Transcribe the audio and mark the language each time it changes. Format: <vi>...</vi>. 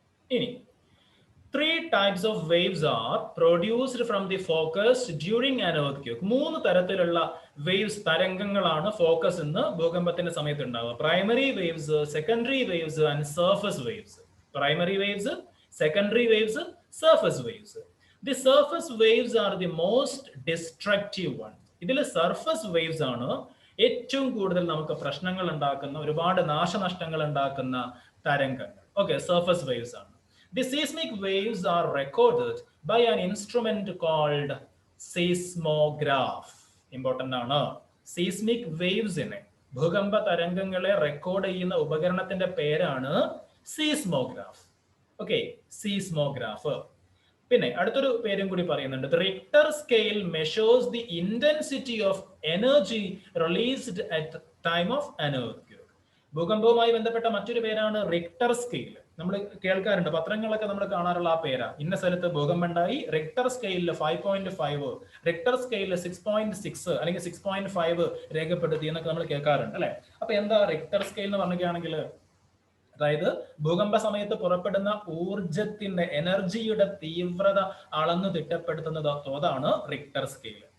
<en>ഇനി 3 types of waves are produced from the focus during an earthquake.</en> <ml>3 തരത്തിലുള്ള waves, തരംഗങ്ങളാണ് focus എന്ന് ഭൂകമ്പത്തിന്റെ സമയത്ത് ഉണ്ടാവുക.</ml> <en>Primary waves, secondary waves and surface waves. Primary waves, secondary waves, surface waves. The surface waves are the most destructive one.</en> <ml>ഇതിൽ surface waves ആണ് ഏറ്റവും കൂടുതൽ നമുക്ക് പ്രശ്നങ്ങൾ ഉണ്ടാക്കുന്ന, ഒരുപാട് നാശനഷ്ടങ്ങൾ ഉണ്ടാക്കുന്ന തരംഗങ്ങൾ. ഓക്കെ, സർഫസ് വേവ്സ് ആണ്.</ml> <en>The seismic waves are recorded by an instrument called seismograph.</en> <ml>Important ആണ്. Seismic waves നെ, ഭൂകമ്പ തരംഗങ്ങളെ റെക്കോർഡ് ചെയ്യുന്ന ഉപകരണത്തിന്റെ പേരാണ് സീസ്മോഗ്രാഫ്. Okay, seismograph. പിന്നെ അടുത്തൊരു പേരും കൂടി പറയുന്നുണ്ട്.</ml> <en>The Richter scale measures the intensity of energy released at time of an earthquake.</en> <ml>ഭൂകമ്പവുമായി ബന്ധപ്പെട്ട മറ്റൊരു പേരാണ് റിക്ടർ സ്കെയിൽ. നമ്മൾ കേൾക്കാറുണ്ട്, പത്രങ്ങളൊക്കെ നമ്മൾ കാണാറുള്ള ആ പേരാ. ഇന്ന സ്ഥലത്ത് ഭൂകമ്പം ഉണ്ടായി, റിക്ടർ സ്കെയിലിൽ 5.5, റിക്ടർ സ്കെയിലിൽ 6.6 അല്ലെങ്കിൽ 6.5 രേഖപ്പെടുത്തി എന്നൊക്കെ നമ്മൾ കേൾക്കാറുണ്ട് അല്ലെ. അപ്പൊ എന്താ റിക്ടർ സ്കെയിൽ എന്ന് പറഞ്ഞിട്ടാണെങ്കിൽ, അതായത് ഭൂകമ്പ സമയത്ത് പുറപ്പെടുന്ന ഊർജത്തിന്റെ, എനർജിയുടെ തീവ്രത അളന്നു തിട്ടപ്പെടുത്തുന്ന തോതാണ് റിക്ടർ സ്കെയിൽ.</ml>